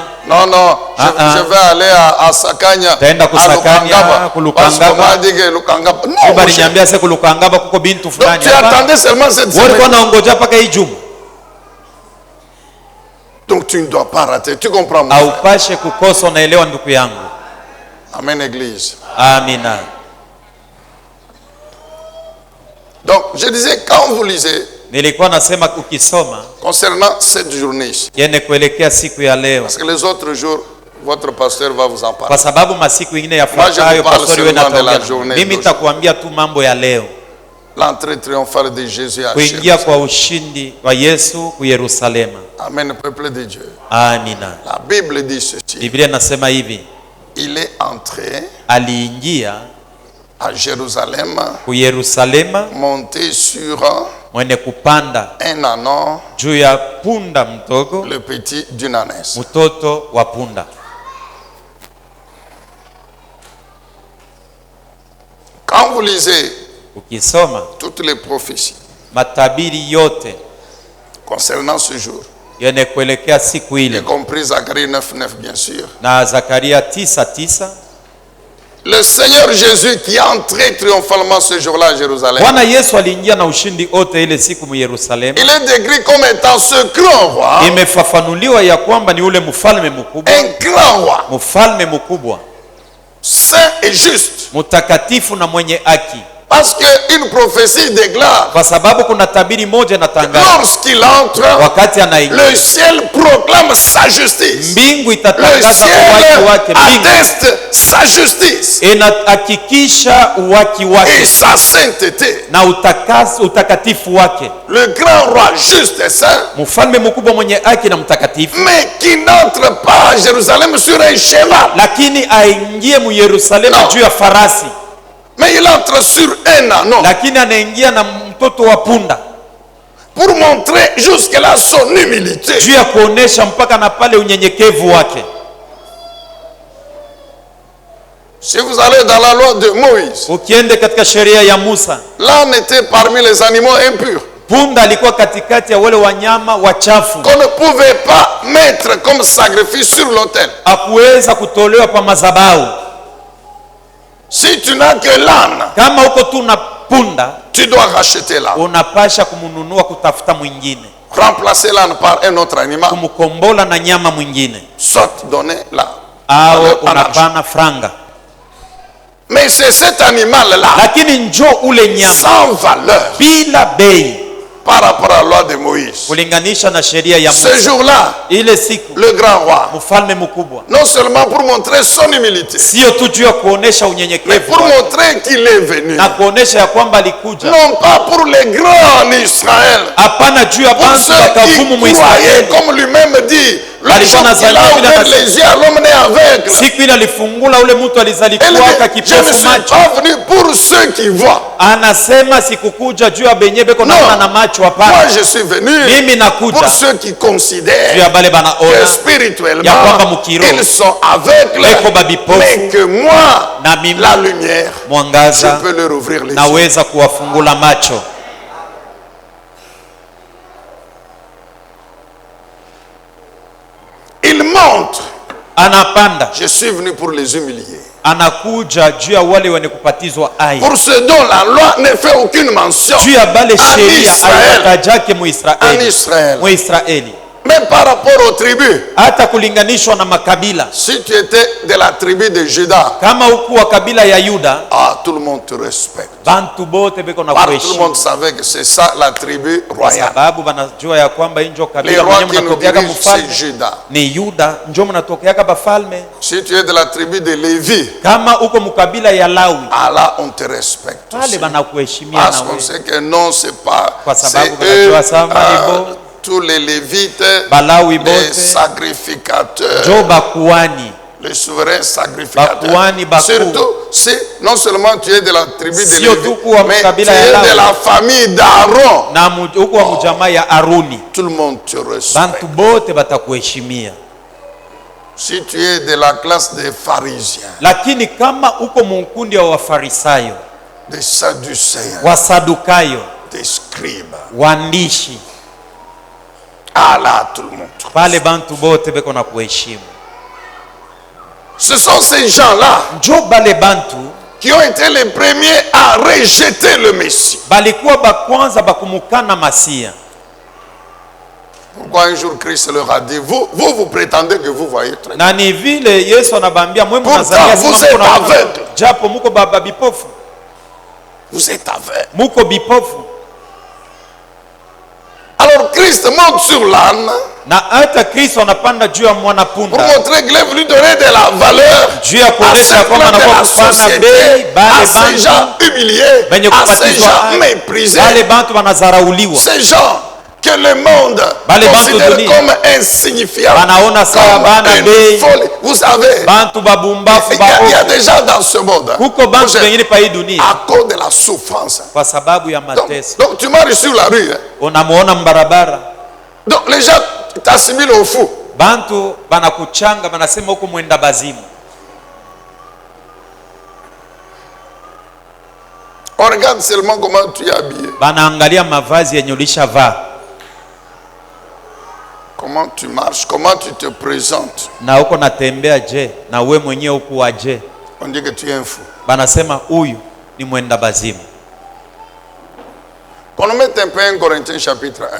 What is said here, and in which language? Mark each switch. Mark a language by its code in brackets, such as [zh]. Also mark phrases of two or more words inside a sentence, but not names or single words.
[fr] Non, non, je vais aller à Sakanya. [sw] Taenda kusakanya, [fr] Parce [sw] kulukangaba. [fr] qu'on m'a dit que Lukangaba. Non, [sw] Baba [fr] mon cher. [sw] aliniambia sasa kulukangaba kuko bintu [fr] Donc [sw] fulani [fr] tu attendais seulement cette [sw] Wewe ulikuwa [fr] semaine. [sw] unaongoja paka hii juma. [fr] Donc tu ne dois pas rater. Tu comprends, mon frère? [sw] Haupashe kukosa, unaelewa ndugu yangu. [fr] Amen, Église. [sw] Amina. [fr] Donc je disais, quand vous lisez [sw] Nilikuwa nasema ukisoma [fr] concernant cette journée ici, [sw] yene kuelekea siku ya leo, [fr] parce que les autres jours, votre pasteur va vous en parler. [sw] kwa sababu masiku ingine [fr] Moi, je [sw] yafuatayo [fr] vous parle [sw] pastori wewe [fr] seulement de la [sw] nataongea. [fr] journée [sw] Mimi [fr] d'aujourd'hui. [sw] nitakuambia tu mambo ya leo, [fr] L'entrée triomphale de Jésus à [sw] kuingia [fr] Jérusalem. [sw] kwa ushindi wa Yesu ku Yerusalema. [fr] Amen, peuple de Dieu. [sw] Amina. [fr] La Bible dit ceci. [sw] Biblia inasema hivi, [fr] Il est entré [sw] aliingia [fr] à Jérusalem, [sw] ku Yerusalema [fr] monté sur [sw] mwene kupanda [fr] un ânon, [sw] juu ya punda mdogo, [fr] le petit d'une ânesse. [sw] mtoto wa punda. [fr] Quand vous lisez [sw] Ukisoma [fr] toutes les prophéties [sw] matabiri yote [fr] concernant ce jour, [sw] yene kuelekea siku [fr] y [sw] ile, [fr] compris Zacharie 9:9 bien sûr, [sw] na Zakaria 9:9, [fr] le Seigneur Jésus qui est entré triomphalement ce jour-là à Jérusalem, [sw] Bwana Yesu aliingia na ushindi ote ile siku mu Yerusalema. [fr] il est décrit comme étant ce grand roi, [sw] Imefafanuliwa ya kwamba ni ule mfalme mkubwa, [fr] un grand roi, [sw] mfalme mkubwa, [fr] saint et juste. [sw] mtakatifu na mwenye haki, [fr] Parce qu'une prophétie déclare, [sw] kwa sababu kuna tabiri moja na tangazo, [fr] lorsqu'il entre, [sw] wakati anaingia [fr] le ciel proclame sa justice. [sw] mbingu [fr] Le [sw] itatangaza [fr] ciel [sw] uwaki wake, mbingu [fr] atteste sa justice [sw] inahakikisha uwaki [fr] et [sw] wake [fr] sa sainteté. [sw] na utakatifu wake. [fr] Le grand roi juste et saint, [sw] Mfalme mkubwa mwenye haki na mtakatifu, [fr] mais qui n'entre pas à Jérusalem sur un cheval, [sw] lakini aingie mu Yerusalema No. juu ya farasi, [fr] mais il entre sur un ânon [sw] lakini anaingia na mtoto wa punda, [fr] pour montrer jusque-là son humilité. [sw] juu ya kuonesha mpaka na pale unyenyekevu wake. [fr] Si vous allez dans la loi de Moïse, [sw] Ukiende katika sheria ya Musa, [fr] l'âne était parmi les animaux impurs [sw] punda alikuwa katikati ya wale wanyama wachafu, [fr] qu'on ne pouvait pas mettre comme sacrifice sur l'autel. [sw] hakuweza kutolewa pa madhabahu. [fr] Si tu n'as que l'âne, [sw] Kama uko tu na punda, [fr] tu dois racheter l'âne. [sw] unapasha kumununua, kutafuta mwingine, [fr] Remplacer l'âne par un autre animal, [sw] kumkombola na nyama mwingine, [fr] soit donner l'âne. [sw] au [fr] En argent. [sw] unapana franga. [fr] Mais c'est cet animal-là, [sw] Lakini njo ule nyama [fr] sans valeur, [sw] bila bei, [fr] par rapport à la loi de Moïse. [sw] kulinganisha na sheria ya [fr] Ce [sw] Musa. [fr] jour-là, [sw] Ile siku [fr] le grand roi, [sw] mfalme mkubwa, [fr] non seulement pour montrer son humilité, [sw] sio tu juu ya kuonesha [fr] mais [sw] unyenyekevu [fr] pour [sw] wake, [fr] montrer qu'il est venu, [sw] na kuonesha ya kwamba alikuja, [fr] non pas pour les grands en Israël, [sw] hapana juu ya [fr] pour [sw] bantu [fr] ceux [sw] wakavumu [fr] qui croyaient, [sw] Mwisraeli. [fr] comme lui-même dit, le [sw] Alikuwa [fr] jour qu'il [sw] anazaliwa [fr] a [sw] vile [fr] ouvert [sw] anasema. [fr] les yeux à l'homme né aveugle. [sw] Siku ile alifungula ule mtu [fr] Elle [sw] alizalikuwa [fr] dit, je ne [sw] kipofu [fr] suis [sw] macho, [fr] pas venu pour ceux qui voient. [sw] anasema sikukuja juu ya benye beko [fr] Non. [sw] naona na macho, [fr] Moi, [sw] hapana. [fr] je suis venu [sw] Mimi [fr] pour [sw] nakuja [fr] ceux qui [sw] juu [fr] considèrent [sw] ya bale [fr] que [sw] banaona [fr] spirituellement, [sw] ya kwamba mukiroho [fr] ils sont aveugles, [sw] beko babipofu, [fr] mais que moi, [sw] na mimi [fr] la lumière, je [sw] mwangaza [fr] peux leur ouvrir les yeux. [sw] naweza kuwafungula macho. [fr] Il montre, [sw] Anapanda, [fr] je suis venu pour les humilier. [sw] anakuja juu ya wale wenye kupatizwa ai, [fr] Pour ceux dont la loi ne fait aucune mention. [sw] juu ya bale [fr] En [sw] sheria [fr] Israël. [sw] aiwatajake [fr] En [sw] Muisraeli, [fr] Israël. [sw] Muisraeli. [fr] Même par rapport aux tribus. [sw] hata kulinganishwa na makabila. [fr] Si tu étais de la tribu de Juda, [sw] Kama huku wa kabila ya Yuda, [fr] tout le monde te respecte. [sw] bantu bote beko na [fr] Tout le [sw] kuheshimu, [fr] monde savait que c'est ça la tribu [sw] kwa [fr] royale. [sw] sababu banajua ya kwamba injo [fr] Les [sw] kabila [fr] rois [sw] mwenye [fr] qui nous [sw] mnatokeaka [fr] dirigent, c'est [sw] mfalme [fr] Juda. [sw] ni Yuda, njo mnatokeaka bafalme. [fr] Si tu es de la tribu de Lévi, [sw] Kama uko mukabila ya Lawi, [fr] là on te respecte [sw] pale [fr] aussi. [sw] banakuheshimia [fr] Parce [sw] na [fr] qu'on [sw] wewe, [fr] sait que non, c'est pas. [sw] kwa [fr] C'est [sw] sababu [fr] eux, [sw] banajua sama ibo [fr] tous les Lévites, [sw] Balawi [fr] les [sw] bote [fr] sacrificateurs, [sw] njo bakuani. [fr] les souverains sacrificateurs. [sw] Bakuani baku. [fr] Surtout, si non seulement tu es de la tribu de [sw] Sio [fr] Lévi, [sw] tu kuwa [fr] mais tu [sw] mkabila ya [fr] es [sw] Lawi. [fr] de la famille d'Aaron. [sw] Na huko wa mjamaa ya Aruni, [fr] Tout le monde te respecte. [sw] bantu bote batakuheshimia. [fr] Si tu es de la classe des pharisiens, [sw] Lakini kama uko munkundi wa Wafarisayo, [fr] des sadducéens, [sw] Wasadukayo, [fr] des scribes, [sw] waandishi, [fr] là tout le monde. [sw] pale bantu bote beko na kuheshimu. [fr] Ce sont ces gens-là [sw] Njo bale bantu [fr] qui ont été les premiers à rejeter le Messie. [sw] balikuwa bakwanza bakumukana Masia. [fr] Pourquoi un jour Christ leur a dit, vous prétendez que vous voyez très bien. [sw] Na ni vile Yesu anabambia mwe [fr] Pourtant, [sw] mnazania [fr] vous [sw] sema [fr] êtes [sw] mko na [fr] aveugle. [sw] japo muko baba bipofu, [fr] Vous êtes aveugles. [sw] muko bipofu. [fr] Alors Christ monte sur l'âne [sw] Na hata Kristo anapanda juu ya mwana [fr] pour [sw] punda [fr] montrer qu'il est venu donner de la valeur [sw] juu ya [fr] à [sw] kuonesha [fr] ces [sw] kwamba [fr] gens de [sw] anakuwa [fr] la [sw] kufanya [fr] société, [sw] bei bale [fr] à ces [sw] bantu [fr] gens humiliés, [sw] benye [fr] à ces [sw] kubatizwa [fr] gens [sw] hai, [fr] méprisés, [sw] bale bantu banazarauliwa, [fr] ces gens que le monde [sw] Bale bantu [fr] considère [sw] dunia. [fr] comme insignifiants, [sw] Banaona sawa bana [fr] comme [sw] bei. [fr] une folie. Vous savez, [sw] bantu babumbafu [fr] il y a [sw] baovu. [fr] des gens dans ce monde [sw] Kuko bantu [fr] Vous- [sw] wengine pa hii dunia [fr] à cause de la souffrance. [sw] kwa sababu ya [fr] Donc, [sw] mateso, [fr] donc tu marches sur la rue. [sw] unamuona mbarabara, [fr] Donc les gens t'assimilent au fou. [sw] bantu banakuchanga banasema huko mwenda bazimu. [fr] On regarde seulement comment tu es habillé, [sw] Banaangalia mavazi yenye ulishavaa [fr] comment tu marches, comment tu te présentes. [sw] na huko natembea je, na we mwenyewe huko waje. [fr] On dit que tu es un fou. [sw] Banasema huyu ni mwenda bazimu. [fr] Qu'on nous mette un peu 1 Corinthiens chapitre 1.